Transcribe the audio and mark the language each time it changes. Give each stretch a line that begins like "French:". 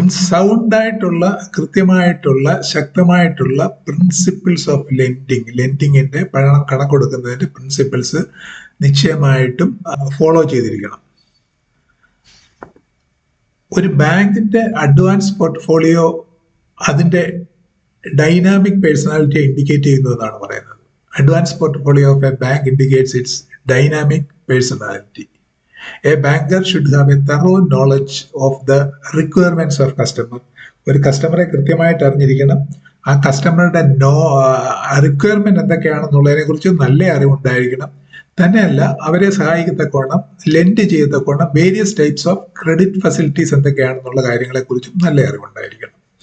Malayalam: സൗണ്ടായിട്ടുള്ള, കൃത്യമായിട്ടുള്ള, ശക്തമായിട്ടുള്ള principles of ലെൻഡിങ്ങിന്റെ കണക്കൊടുക്കുന്നതിന്റെ principles നിശ്ചയമായിട്ടും ഫോളോ ചെയ്തിരിക്കണം. ഒരു ബാങ്കിന്റെ അഡ്വാൻസ് പോർട്ട്ഫോളിയോ അതിന്റെ ഡൈനാമിക് പേഴ്സണാലിറ്റി ഇൻഡിക്കേറ്റ് ചെയ്യുന്നു എന്നാണ് പറയുന്നത്.
English: Advanced portfolio of a bank indicates its dynamic personality. A banker should have a thorough knowledge of the requirements of customer.
Malayalam: ഒരു കസ്റ്റമറെ കൃത്യമായിട്ട് അറിഞ്ഞിരിക്കണം. ആ കസ്റ്റമറുടെ റിക്വയർമെന്റ് എന്തൊക്കെയാണെന്നുള്ളതിനെ കുറിച്ച് നല്ല അറിവുണ്ടായിരിക്കണം. തന്നെയല്ല, അവരെ സഹായിക്കത്തക്കോണം, lent ചെയ്യത്തക്കോണം
English: various types of credit facilities
Malayalam: എന്തൊക്കെയാണെന്നുള്ള കാര്യങ്ങളെ കുറിച്ചും നല്ല അറിവുണ്ടായിരിക്കണം.